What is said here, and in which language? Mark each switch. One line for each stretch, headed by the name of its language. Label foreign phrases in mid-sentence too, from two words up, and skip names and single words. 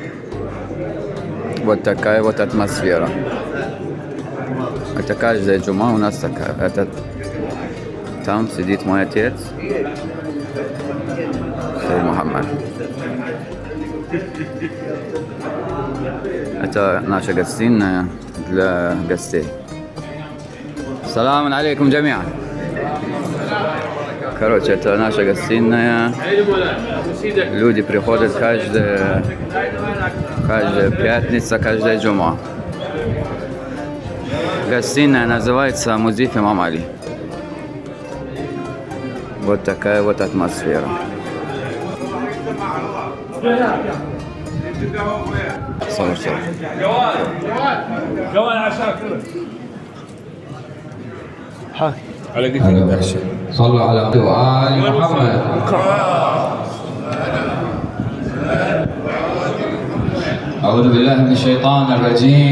Russian: Вот такая вот атмосфера. Это каждая джум'a у нас такая. Там сидит мой отец, Мухаммад. Это наша гостиная для гостей.
Arabic: السلام عليكم جميعا.
Russian: Короче, это наша гостиная. Люди приходят каждая пятница, каждая джум'a. Гостиная называется Музиф Имам Али. Вот такая вот атмосфера.
Arabic: صلوا على آل محمد. أعوذ بالله من الشيطان الرجيم.